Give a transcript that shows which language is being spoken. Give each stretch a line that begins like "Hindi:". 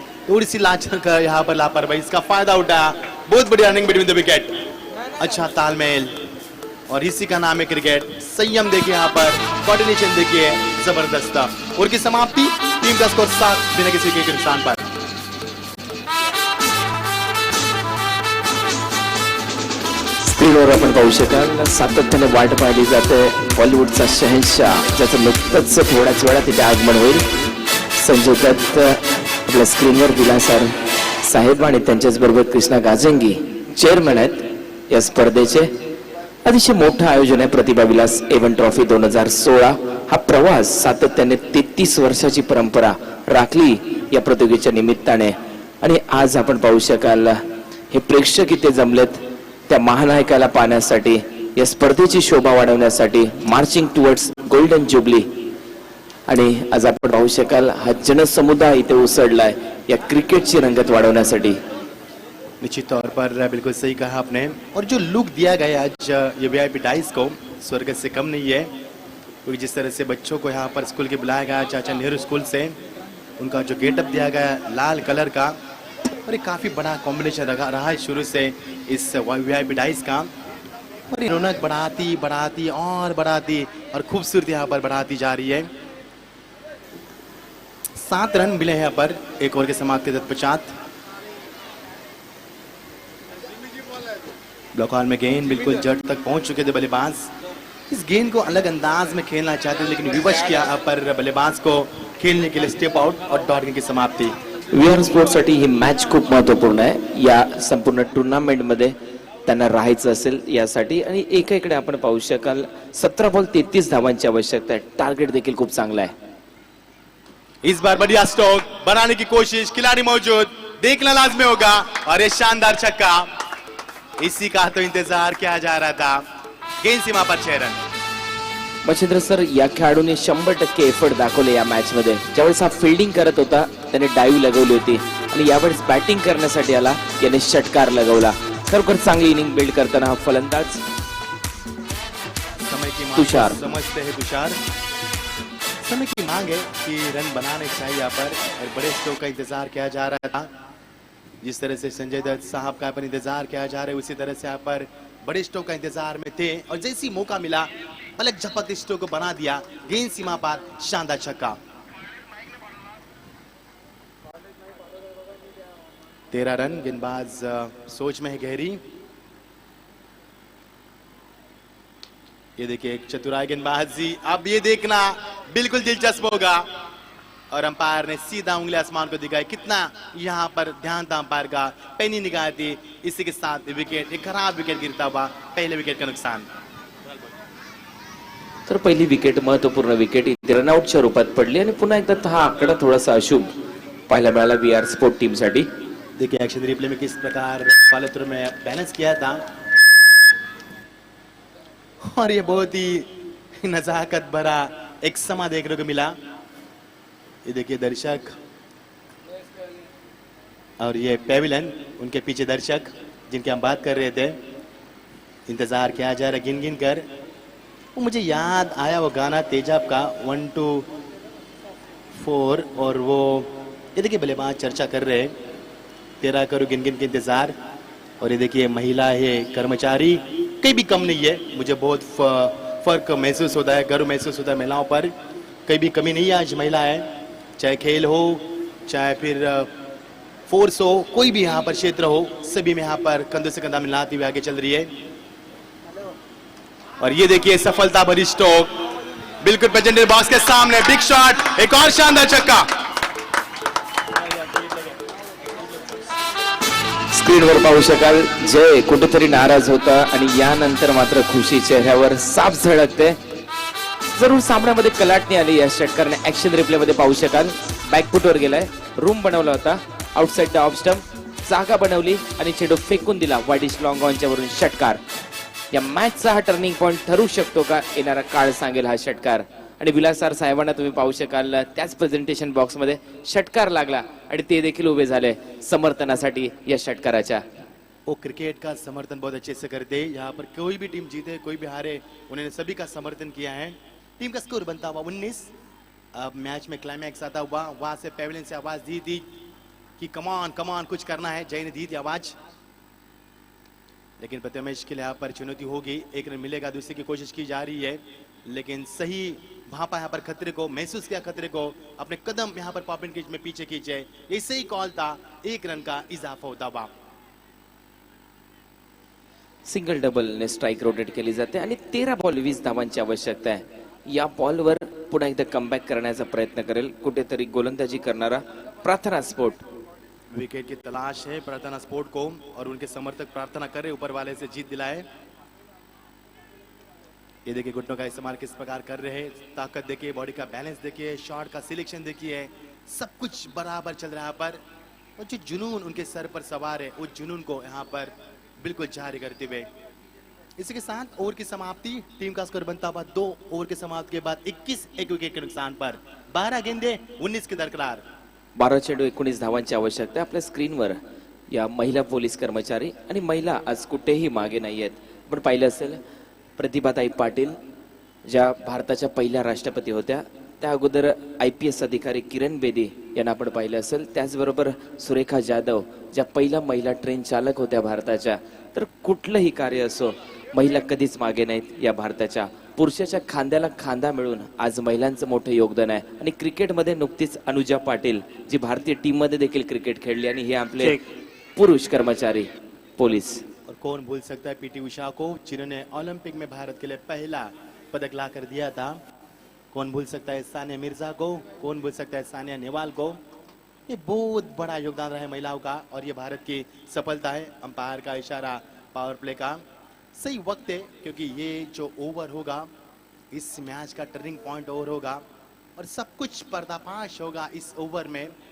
Hindi: थोड़ी सी लाचार का यहाँ पर लापरवाही, इसका फायदा उठाया. बहुत बड़ी रनिंग बिटवीन द विकेट. अच्छा तालमेल और इसी का नाम है क्रिकेट. संयम देखिए यहाँ पर, कोऑर्डिनेशन देखिए जबरदस्त. और की समाप्ति, टीम का स्कोर 7 बिना किसी विकेट के नुकसान पर.
Marathi: स्क्रीनवर आपण पाहू शकाल सातत्याने वाट पाहिली जाते बॉलिवूडचा शहंशाह, ज्याचं नुकतंच थोड्याच वेळात तिथे आगमन होईल. संजय दत्त आपल्या स्क्रीनवर विलास सर साहेब आणि त्यांच्याच बरोबर कृष्णा गाजंगी चेअरमन आहेत या स्पर्धेचे. अतिशय मोठं आयोजन आहे प्रतिभा विलास एव्हन ट्रॉफी 2016. हा प्रवास सातत्याने 33 वर्षाची परंपरा राखली या प्रतियोगितेच्या निमित्ताने. आणि आज आपण पाहू शकाल हे प्रेक्षक इथे जमलेत त्या महानायकाला पाहण्यासाठी, या स्पर्धेची शोभा वाढवण्यासाठी,
English: Marching towards golden jubilee.
Marathi: आणि आज आपण पाहू शकाल हा जनसमुदाय इथे उसळलाय या क्रिकेटची रंगत वाढवण्यासाठी.
Hindi: निश्चित तौर पर बिल्कुल सही कहा आपने. और जो लुक दिया गया आज ये वीआईपी डाइस को स्वर्ग से कम नहीं है, क्योंकि जिस तरह से बच्चों को यहाँ पर स्कूल के बुलाया गया चाचा नेहरू स्कूल से, उनका जो गेटअप दिया गया लाल कलर का, और ये काफ़ी बड़ा कॉम्बिनेशन रहा है शुरू से इस वीआईपी डाइस का. और ये रौनक बढ़ाती बढ़ाती और बढ़ाती और खूबसूरती यहाँ पर बढ़ाती जा रही है. 7 रन मिले हैं यहाँ पर एक ओवर के समाप्ति तत्पश्चात. ब्लॉक हॉल में गेंद बिल्कुल जड़ तक पहुंच चुके थे बल्लेबाज. इस गेंद को अलग अंदाज में खेलना चाहते थे, लेकिन विवश किया पर बल्लेबाज को खेलने के लिए स्टेप आउट और डॉट गेंद की समाप्ति.
Marathi: विहार स्पोर्ट्ससाठी ही मॅच खूप महत्त्वपूर्ण आहे. या संपूर्ण टुर्नामेंट मध्ये त्यांना राहायचं असेल यासाठी. आणि एकाकडे आपण पाहू शकाल 17 बॉल 33 धावांची आवश्यकता आहे. टार्गेट देखील खूप चांगला आहे.
Hindi: इस बार बढ़िया स्ट्रोक बनाने की कोशिश, खिलाड़ी मौजूद, देखना लाजमी होगा. और ये शानदार छक्का, इसी का तो इंतजार किया जा रहा था. गेंद सीमा पर 6 रन.
Marathi: मच्छिंद्र सर या खेळाडूने 100% एफर्ट दाखवले या मॅच मध्ये. ज्यावेळेस हा फिल्डिंग करत होता त्याने डाईव्ह लगवली होती आणि यावेळेस बॅटिंग करण्यासाठी आला, याने षटकार लगवला. खरोखर चांगली इनिंग बिल्ड करताना हा फलंदाज
Hindi: समय की मांग तुषार. समझते हैं तुषार. समय की मांग है कि रन बनाने चाहिए यहाँ पर, और बड़े स्ट्रोक का इंतजार किया जा रहा था. जिस तरह से संजय दत्त साहब का पर इंतजार किया जा रहा है, उसी तरह से यहाँ पर बड़े स्ट्रोक का इंतजार में थे. और जैसी मौका मिला पलक झपकते स्ट्रोक को बना दिया. गेंद सीमा पर शानदार छक्का. 13 रन. गेंदबाज सोच में है गहरी. ये देखिए एक चतुराई गेंदबाजी. अब ये देखना बिल्कुल दिलचस्प होगा. और अंपायर ने सीधा उंगली आसमान को दिखाई. कितना यहाँ पर ध्यान था अंपायर का, पैनी निगाह थी. इसी के साथ विकेट, एक खराब विकेट गिरता हुआ, पहले विकेट का नुकसान.
Marathi: तर पहिली विकेट महत्वपूर्ण विकेट इथे रनआउटच्या रूपात पडली आणि पुन्हा एकदा हा आकडा थोडासा अशुभ पाहायला मिळाला वीआर स्पोर्ट टीम साठी.
Hindi: देखिए एक्शन रिप्ले में किस प्रकार फॉलो में बैलेंस किया था. और ये बहुत ही नजाकत भरा एक समा देखने को मिला. ये देखिए दर्शक और ये पेविलियन, उनके पीछे दर्शक जिनकी हम बात कर रहे थे. इंतजार किया जा रहा गिन गिन कर. वो मुझे याद आया वो गाना तेजाब का 1 2 4. और वो ये देखिए बल्लेबाज चर्चा कर रहे हैं. 13 करो गिन गिन के इंतजार. और ये देखिए महिला है कर्मचारी, कहीं भी कम नहीं है. मुझे बहुत फर्क महसूस होता है, गर्व महसूस होता है महिलाओं पर. कहीं भी कमी नहीं है आज महिला है. चाहे खेल हो, चाहे फिर फोर्स हो, कोई भी यहाँ पर क्षेत्र हो, सभी में यहाँ पर कंधे से कंधा मिलाती हुई आगे चल रही है. और ये देखिए सफलता भरी स्ट्रोक बिल्कुल प्रेजेंटेड बॉक्स के सामने. बिग शॉट, एक और शानदार छक्का.
Marathi: स्क्रीनवर पाहू शकाल जय कुठेतरी नाराज होता आणि यानंतर मात्र खुशी चेहऱ्यावर साफ झळकते. जरूर सामन्यामध्ये कलाटणी आली या षटकाराने. ऍक्शन रिप्ले मध्ये पाहू शकाल बॅकफुटवर गेलाय, रूम बनवला होता, आउटसाइड द ऑफ स्टंप जागा बनवली आणि चेंडू फेकून दिला वाईडिश लॉंग ऑनच्या वरून षटकार. या मॅचचा हा टर्निंग पॉइंट ठरू शकतो का, येणारा काळ सांगेल हा षटकार. आणि विलास सर साहेबांना तुम्ही पाहू शकाल त्याच प्रेझेंटेशन बॉक्स मध्ये षटकार लागला आणि ते देखील उभे झाले समर्थनासाठी या षटकाराच्या.
Hindi: वो क्रिकेट का समर्थन बहुत अच्छे से करते हैं. यहाँ पर कोई भी टीम जीते कोई भी हारे, उन्होंने सभी का समर्थन किया है. टीम का स्कोर बनता हुआ 19. अब मैच में क्लाइमैक्स आता हुआ, वहां से पेविलियन से आवाज दी थी कि कमान कमान कुछ करना है. जय ने दी थी आवाज. लेकिन प्रथमेश के लिए यहाँ पर चुनौती होगी. एक रन मिलेगा, दूसरे की कोशिश की जा रही है, लेकिन सही भापा यहाँ पर खतरे को, महसूस किया खतरे को, अपने कदम यहाँ पर पॉपिन केज में पीछे खींचे. ये सही कॉल था. 1 रन का इजाफा होता हुआ.
Marathi: सिंगल डबल ने स्ट्राइक रोटेट केली जाते आणि 13 बॉल 20 धावांची आवश्यकता आहे. या बॉलवर पुन्हा एकदा कमबॅक करण्याचा प्रयत्न करेल कुठेतरी गोलंदाजी करणारा प्रार्थना स्पोर्ट।
Hindi: विकेट की तलाश है प्रार्थना स्पोर्ट को और उनके समर्थक प्रार्थना कर रहे ऊपर वाले से जीत दिलाए। ये देखिए घुटनों का इस्तेमाल किस प्रकार कर रहे हैं, ताकत देखिए, बॉडी का बैलेंस देखिए, शॉट का सिलेक्शन देखिए, सब कुछ बराबर चल रहा है यहाँ पर। और जो जुनून उनके सर पर सवार है उस जुनून को यहाँ पर बिल्कुल जारी करते हुए इसी के साथ ओवर की समाप्ति, टीम का स्कोर बनता हुआ 2 ओवर की समाप्ति के बाद 21 एक विकेट के नुकसान पर 12 गेंदे 19 के दरकरार।
Marathi: 12 चेंडू 19 धावांची आवश्यकता आहे। आपल्या स्क्रीनवर या महिला पोलीस कर्मचारी आणि महिला आज कुठेही मागे नाही आहेत। आपण पाहिलं असेल प्रतिभाताई पाटील ज्या भारताच्या पहिल्या राष्ट्रपती होत्या, त्या अगोदर IPS अधिकारी किरण बेदी यांना आपण पाहिलं असेल, त्याचबरोबर सुरेखा जाधव ज्या पहिल्या महिला ट्रेन चालक होत्या भारताच्या। तर कुठलंही कार्य असो, महिला कधीच मागे नाहीत या भारताच्या। पुरुषाच्या खांद्याला खांदा मिळून आज महिलांचं मोठं योगदान आहे। आणि क्रिकेटमध्ये नुकतीच अनुजा पाटील जी भारतीय टीम मध्ये देखील क्रिकेट खेळली आणि हे आपले पुरुष कर्मचारी पोलीस।
Hindi: और कौन भूल सकता है PT उषा को, जिन्होंने ओलंपिक में भारत के लिए पहला पदक ला कर दिया था। कौन भूल सकता है सानिया मिर्जा को, कौन भूल सकता है सानिया नेहवाल को। ये बहुत बड़ा योगदान रहा है महिलाओं का और ये भारत की सफलता है। अंपायर का इशारा पावर प्ले का सही वक्त है, क्योंकि ये जो ओवर होगा इस मैच का टर्निंग पॉइंट ओवर होगा और सब कुछ पर्दाफाश होगा इस ओवर में।